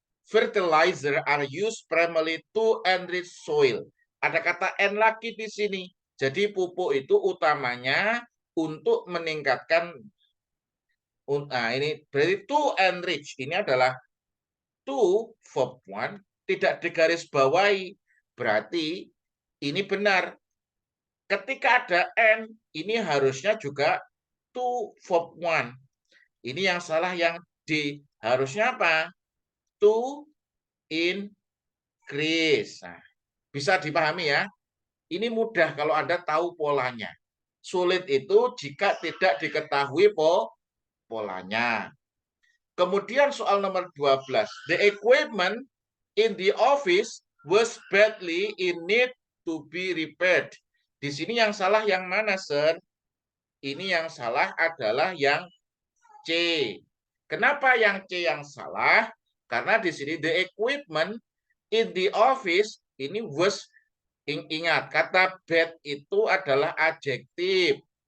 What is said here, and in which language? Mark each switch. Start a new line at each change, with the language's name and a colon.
English: Fertilizer are used primarily to enrich soil.
Indonesian: Ada kata N lagi di sini. Jadi pupuk itu utamanya untuk meningkatkan. Nah, ini berarti
English: to enrich.
Indonesian: Ini adalah to verb 1 tidak digaris bawahi. Berarti ini benar. Ketika ada N, ini harusnya juga to verb 1. Ini yang salah, yang D. Harusnya apa?
English: To increase.
Indonesian: Nah, bisa dipahami ya. Ini mudah kalau Anda tahu polanya. Sulit itu jika tidak diketahui polanya. Kemudian soal nomor 12.
English: The equipment in the office was badly in need to be repaired.
Indonesian: Di sini yang salah yang mana, Sir? Ini yang salah adalah yang C. Kenapa yang C yang salah? Karena di sini
English: the equipment in the office
Indonesian: ini was, ingat kata bad itu adalah adjektif.